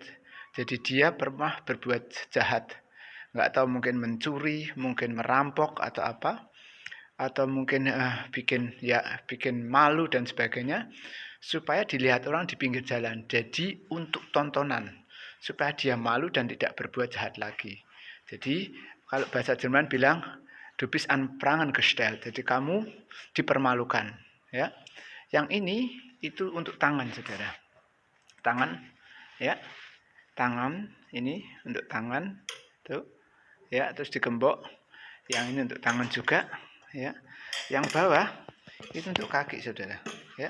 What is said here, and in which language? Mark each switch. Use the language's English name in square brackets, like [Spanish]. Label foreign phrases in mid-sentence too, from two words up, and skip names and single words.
[Indonesian] Jadi dia pernah berbuat jahat. Nggak tahu mungkin mencuri, mungkin merampok atau apa. Atau mungkin bikin malu dan sebagainya. Supaya dilihat orang di pinggir jalan. Jadi untuk tontonan. Supaya dia malu dan tidak berbuat jahat lagi. Jadi kalau bahasa Jerman bilang, [German] du bist an Pranger gestellt. [Indonesian] Jadi kamu dipermalukan, ya. Yang ini itu untuk tangan, saudara. Tangan, ya. Tangan ini untuk tangan, tuh, ya. Terus digembok. Yang ini untuk tangan juga, ya. Yang bawah itu untuk kaki, saudara, ya.